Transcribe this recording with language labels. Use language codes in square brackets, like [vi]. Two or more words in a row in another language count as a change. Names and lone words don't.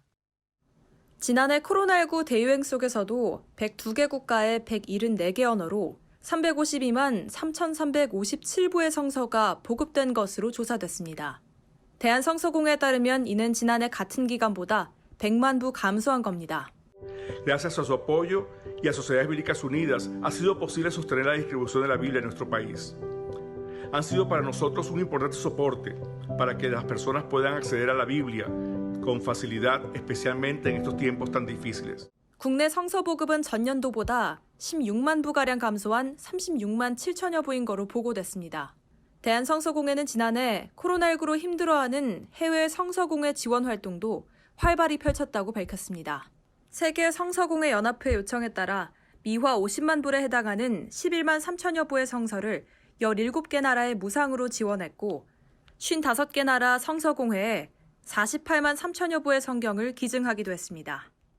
[ko] 지난해 코로나19 대유행 속에서도 102개 국가의 174개 언어로 352만 3,357부의 성서가 보급된 것으로 조사됐습니다. 대한성서공회에 따르면 이는 지난해 같은 기간보다 100만 부 감소한 겁니다. [es] Gracias a su apoyo y a Sociedades Bíblicas Unidas ha sido posible sostener la distribución de la Biblia en nuestro país. Han sido para nosotros un importante soporte para que las personas puedan acceder a la Biblia con facilidad, especialmente en estos tiempos tan difíciles. [ko] 국내 성서 보급은 전년도보다 16만 부가량 감소한 36만 7천여 부인 거로 보고됐습니다. 대한성서공회는 지난해 코로나19로 힘들어하는 해외 성서공회 지원 활동도 활발히 펼쳤다고 밝혔습니다. 세계 성서공회 연합회 요청에 따라 미화 50만 불에 해당하는 11만 3천여 부의 성서를 17개 나라에 무상으로 지원했고 55개 나라 성서공회에 48만 3천여 부의 성경을 기증하기도 했습니다.